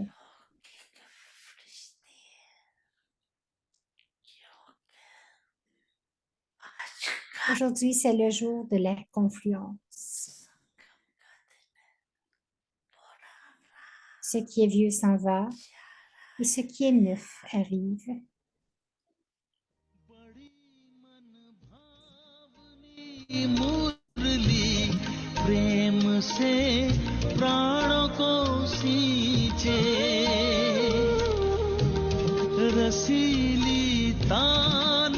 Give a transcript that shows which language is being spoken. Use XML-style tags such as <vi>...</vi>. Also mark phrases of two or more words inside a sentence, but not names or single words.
<fr>Aujourd'hui, c'est le jour de la confluence. Ce qui est vieux s'en va et ce qui est neuf arrive.</fr> <hi>मुरली प्रेम से प्राणों को सींचे रसीली तान</hi>